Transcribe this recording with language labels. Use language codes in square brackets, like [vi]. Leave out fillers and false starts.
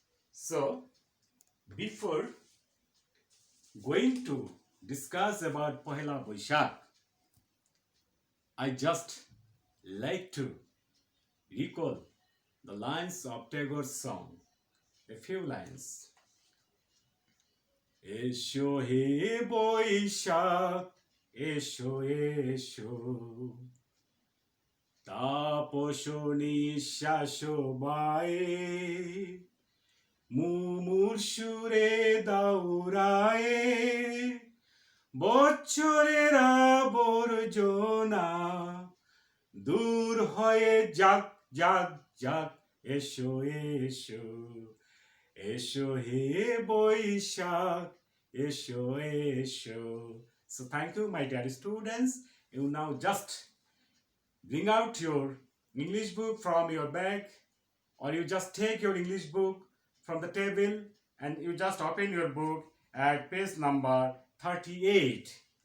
[en] So, before going to discuss about Pohela Boishak, I just like to recall the lines of Tagore's song. A few lines. [bn] এসো হে বৈশাখ এসো এসো তাপস নিঃশ্বাস বায়ে মুমূর্ষুরে দাউরায়ে বৎসরের আবর্জনা দূর হয়ে যাক যাক যাক এসো এসো এসো হে বৈশাখ এসো এসো. [en] So thank you, my dear students. You now just bring out your English book from your bag, or you just take your English book from the table and you just open your book at page number 38.